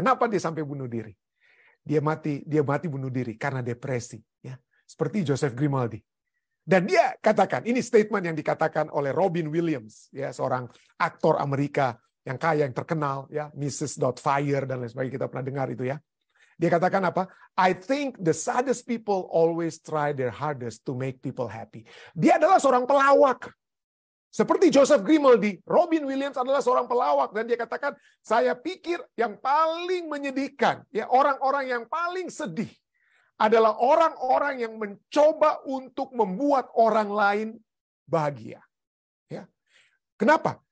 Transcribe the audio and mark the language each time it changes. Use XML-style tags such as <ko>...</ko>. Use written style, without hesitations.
<id>Kenapa dia sampai bunuh diri? Dia mati bunuh diri karena depresi. Ya, seperti Joseph Grimaldi. Dan dia katakan, ini statement yang dikatakan oleh Robin Williams, ya, seorang aktor Amerika yang kaya, yang terkenal, ya, Mrs. Doubtfire dan lain sebagainya, kita pernah dengar itu ya. Dia katakan apa?</id> <en>I think the saddest people always try their hardest to make people happy.</en> <id>Dia adalah seorang pelawak. Seperti Joseph Grimaldi, Robin Williams adalah seorang pelawak. Dan dia katakan, saya pikir yang paling menyedihkan, ya, orang-orang yang paling sedih, adalah orang-orang yang mencoba untuk membuat orang lain bahagia. Ya. Kenapa?</id>